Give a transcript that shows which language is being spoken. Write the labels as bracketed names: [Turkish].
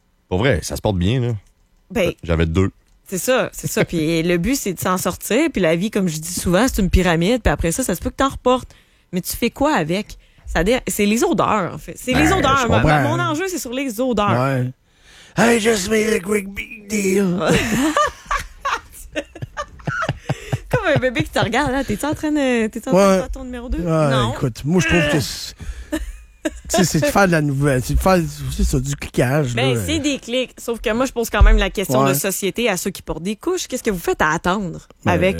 [French] Pour vrai, ça se porte bien, là. Ben, j'avais deux. C'est ça. Puis le but, c'est de s'en sortir. Puis la vie, comme je dis souvent, c'est une pyramide. Puis après ça, ça se peut que t'en reportes. Mais tu fais quoi avec? C'est les odeurs, en fait. C'est les odeurs. Mon enjeu, c'est sur les odeurs. Ouais. [English] I just made a quick big deal. [French] Comme un bébé qui te regarde, là. T'es-tu en train de faire ton numéro 2? Ouais, non. Écoute, moi, je trouve que... c'est de faire de la nouvelle, c'est de faire c'est ça, du cliquage. Ben, là. C'est des clics. Sauf que moi, je pose quand même la question de société à ceux qui portent des couches. Qu'est-ce que vous faites à attendre avec?